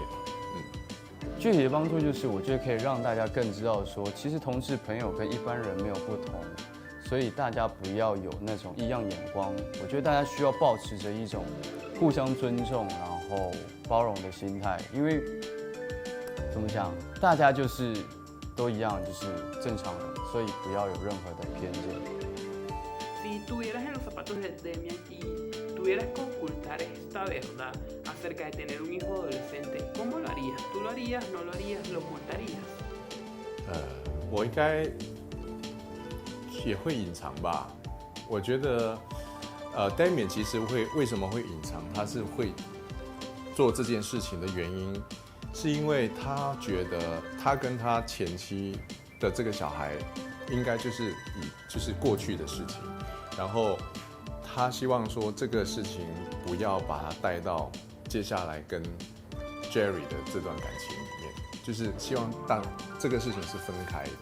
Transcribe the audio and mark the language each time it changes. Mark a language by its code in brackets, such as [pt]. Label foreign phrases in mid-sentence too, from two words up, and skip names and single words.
[zh] 具体的帮助就是，我觉得可以让大家更知道说，其实同志朋友跟一般人没有不同，所以大家不要有那种异样眼光。我觉得大家需要保持着一种互相尊重，然后包容的心态，因为怎么讲，大家就是都一样，就是正常人，所以不要有任何的偏见。 [es] Si estuvieras en los zapatos de Demian y tuvieras que ocultar esta verdad acerca de tener un hijo adolescente, ¿cómo lo harías? ¿Tú lo harías, no lo harías, lo ocultarías? [zh] 我应该也会隐藏吧。我觉得Damian 其实为什么会隐藏，他是会做这件事情的原因，是因为他觉得他跟他前妻的这个小孩应该就是过去的事情，然后他希望说这个事情不要把他带到接下来跟 Jerry 的这段感情里面，就是希望当这个事情是分开的。